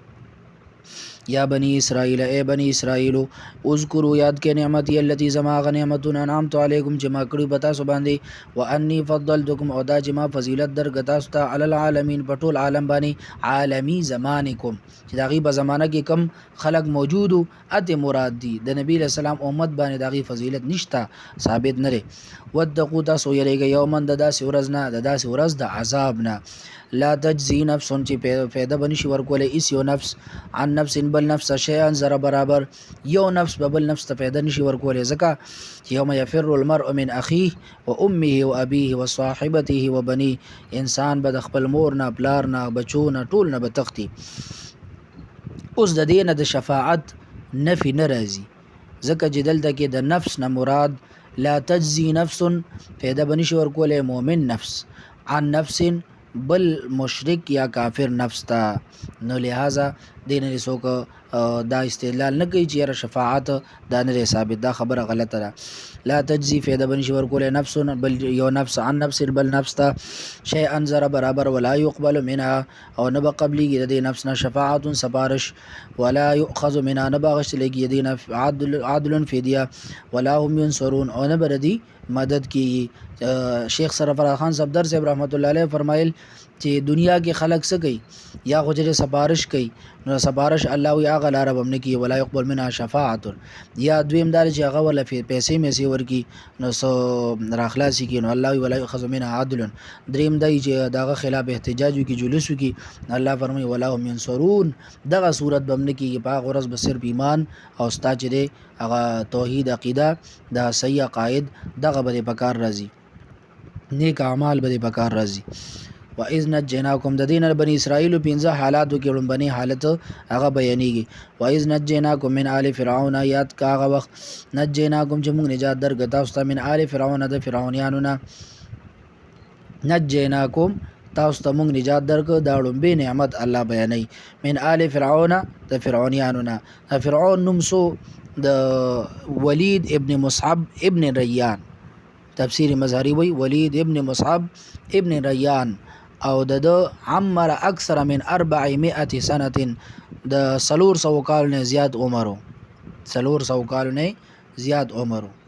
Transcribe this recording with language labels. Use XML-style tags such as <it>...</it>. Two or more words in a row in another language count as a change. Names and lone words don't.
<ar>یا بنی اسرائیل</ar> <ps>اے بنی اسرائیلو اذکروا یاد کې</ps> <ar>نعمتي التي</ar> <ps>زما غ نعمتونه</ps> <ar>انعمت علیکم</ar> <ps>چې ما کړي په تاسو باندې</ps> <ar>وانی فضلتکم</ar> <ps>او دا چې ما فضیلت درکړه تاسو ته</ps> <ar>علی العالمین</ar> <ps>په ټول عالم باندې عالمی زمانکم چې د هغې په زمانه کې کم خلق موجودو اته مراد دي د نبی</ps> <ar>علیہ السلام</ar> <ps>امت باندې د هغې فضیلت نشته ثابت نه دی. واتقوا تاسو یریږئ یوما د داسې ورځ نه د داسې ورځ د عذاب نه</ps> <ar>لا تجزی نفس</ar> <ps>چې پیدا بنشي ورکولی اس یو نفس</ps> <ar>عن نفس</ar> <ps>بل نفس شیئا ذره برابر یو نفس به بل نفس ته پیدا نشي ورکولی ځکه چې</ps> <ar>یوم یفر المرء من اخیه و امه و ابیه و صاحبته و بنیه</ar> <ps>انسان به د خپل مور نه پلار نه بچو نه ټول نه به تښتي. اوس د دې نه د شفاعت نفي نه راځي ځکه چې دلته کې د نفس نه مراد</ps> <ar>لا تجزی نفس</ar> <ps>پیدا بنشي ورکولی مؤمن نفس</ps> <ar>عن نفس</ar> <ps>بل مشرک یا کافر نفس ته. نو لہذا دین نه څوک دا استدلال نه کوي چې یاره شفاعت دا نه دی ثابت، دا خبره غلطه ده.</ps> <ar>لا تجزی</ar> <ps>فیده بنشي ورکولی نفس بل یو نفس</ps> <ar>عن نفس</ar> <ps>بل نفس ته شیئا ذره برابر</ps> <ar>ولا يقبل منها</ar> <ps>او نه به قبلیږي د دې نفس نه شفاعت سفارش</ps> <ar>ولا یؤخذ منها</ar> <ps>نه به اخیستل کېږي د دې نه عدل فدیه</ps> <ar>ولا هم ینصرون</ar> <ps>او نه به د دې مدد کیږي. شیخ سرفراز خان صفدر صاحب رحمت الله علیه فرمایل چې دنیا کې خلق څه کوي یا خو چې سفارش کوي نو سفارش الله وی هغه لاره به هم نه کیږي</ps> <ar>ولا يقبل منها</ar> <ps>شفاعت یا دویم دار چې هغه ولا پیسې میسې ورکي نو سو راخلاصي کړي نو الله وی</ps> <ar>ولا يؤخذ منها عدل.</ar> <ps>دریم دی چې دغه خلاف احتجاج وکړي جلوس وکړي الله فرمایي</ps> <ar>ولا هم ينصرون</ar> <ps>دغه صورت به هم نه کیږي. په هغه ورځ به صرف ایمان او ستا چې دی هغه توحید عقیده د صحیح عقاید دغه به په کار راځي، نیک اعمال به په کار راځي.</ps> <ar>وَإِذْ نَجَّيْنَاكُمْ</ar> <ps>د دین بنی اسرائیل 15 حالاتو کې لومبني حالت هغه بیانېږي.</ps> <ar>وَإِذْ نَجَّيْنَاكُمْ مِنْ آلِ فِرْعَوْنَ</ar> <ps>یاد کا هغه وخت نجیناکم چې موږ نجات درکړه تاسو ته</ps> <ar>من آل فرعون</ar> <ps>د فرعونیانو نه. نجیناکم تاسو ته مونږ نجات درکړ. دا لومبی نعمت الله بیانوي.</ps> <ar>من آل فرعون،</ar> <ps>د فرعونیانو نه. د فرعون نوم سو د ولید ابن مصعب ابن ریان، تفسیر مظهری وی ولید ابن مصعب ابن ریان، او د عمر</ps> <ar>اکثر من 400 سنه،</ar> <ps>د 400 کال نه زیات عمرو، 400 کال نه زیات عمرو.</ps>